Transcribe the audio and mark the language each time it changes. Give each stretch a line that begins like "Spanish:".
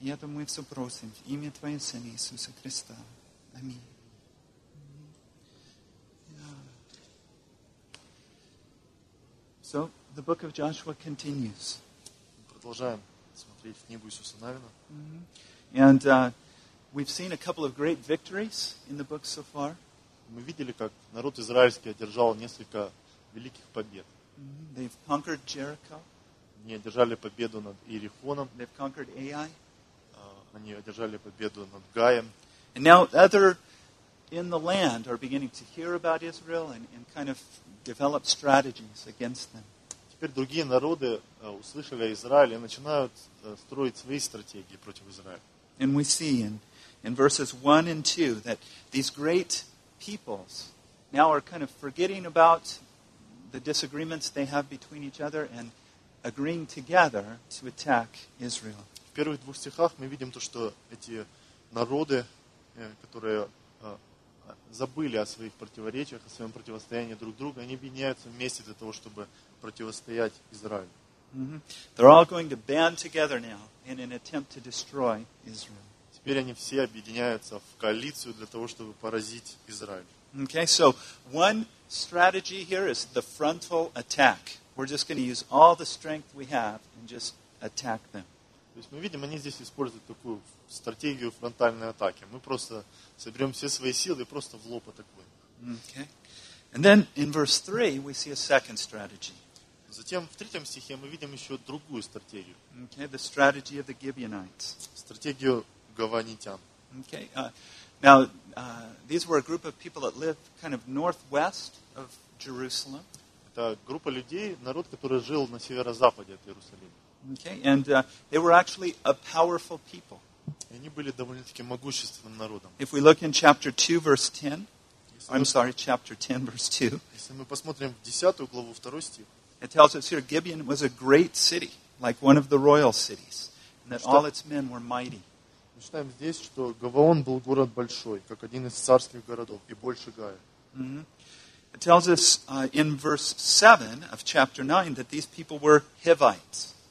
Russian: И это мы все просим. Имя Твоего Сына Иисуса Христа. Аминь.
English: So, the book of Joshua continues.
Russian: Продолжаем смотреть в книгу Иисуса Навина.
English: And we've seen a couple of great victories in the book so far.
Russian: Мы видели, как народ израильский одержал несколько великих побед.
English: They've conquered Jericho.
Russian: Они одержали победу над Иерихоном.
English: They've conquered Ai.
Russian: Они одержали победу над Гаем.
English: And now other in the land are beginning to hear about Israel and kind of develop strategies against them.
Russian: Теперь другие народы услышали о Израиле и начинают строить свои стратегии против Израиля.
English: And we see in verses 1 and 2 that these great peoples now are kind of forgetting about the disagreements they have between each other and agreeing together to attack Israel.
Russian: В первых двух стихах мы видим то, что эти народы, которые забыли о своих противоречиях, о своем противостоянии друг другу, они объединяются вместе для того, чтобы противостоять Израилю.
English: They're all going to band together now in an attempt to destroy Israel.
Russian: Теперь они все объединяются в коалицию для того, чтобы поразить Израиль.
English: Okay, so one strategy here is the frontal attack. We're just going to use all the strength we have and just attack them.
Russian: То есть мы видим, они здесь используют такую стратегию фронтальной атаки. Мы просто соберем все свои силы и просто в лоб атакуем.
English: Okay. And then in verse 3 we see a second strategy.
Russian: Затем в третьем стихе мы видим еще другую стратегию.
English: Okay, the strategy of the Gibeonites.
Russian: Стратегию Гаванитян.
English: Okay. Now these were a group of people that lived kind of northwest of Jerusalem.
Russian: Это группа людей, народ, который жил на северо-западе от Иерусалима.
English: Okay, and they were actually a powerful people.
Russian: Они были довольно-таки могущественным народом.
English: If we look in chapter 2, verse 10, chapter 10, verse 2.
Russian: Если мы посмотрим в 10 главу, 2 стих.
English: It tells us here, Gibeon was a great city, like one of the royal cities, and that all its men were mighty.
Russian: Мы читаем здесь, что Гаваон был город большой, как один из царских городов, и больше Гая.
English: It tells us in verse 7 of chapter 9 that these people were Hivites.